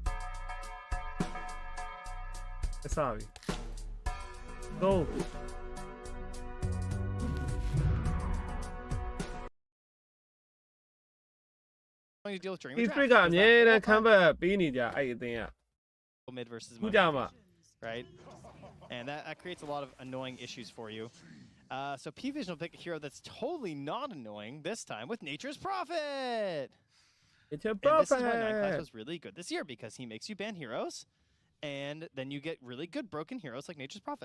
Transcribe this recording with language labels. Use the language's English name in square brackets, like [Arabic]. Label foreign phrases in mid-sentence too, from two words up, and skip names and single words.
[Burmese] အစားပြီ go Tspirit ကအမြဲတမ်းခံဘက်ပေးနေကြအဲ့အသင်းက [English] mid versus [Burmese] ခုကြမှာ [English] right? And that creates a lot of annoying issues for you. So Pvision will pick a hero that's totally not annoying this time with Nature's Prophet. It's a And this is why 9 prophet. class was really good this year because he makes you ban heroes, and then you get really good broken heroes like Nature's Prophet.